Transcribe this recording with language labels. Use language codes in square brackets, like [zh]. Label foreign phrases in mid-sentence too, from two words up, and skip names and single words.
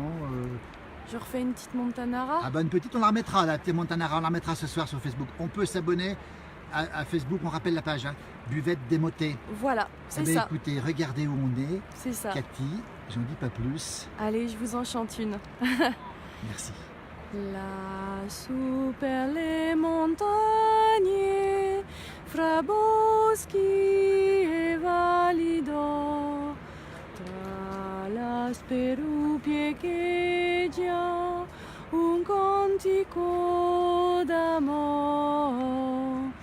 [fr] Je refais une petite Montanara. Ah bah une petite, on la remettra, la petite Montanara, on la remettra ce soir sur Facebook. On peut s'abonner à Facebook, on rappelle la page, hein, Buvette Démotée. Voilà, c'est Eh ben, ça, écoutez, regardez où on est. c'est ça. Cathy, j'en dis pas plus. Allez, je vous en chante une. Merci. [it] Lassù per le montagne, fra boschi e valli d'or, tra la sperupie echeggia un cantico d'amor.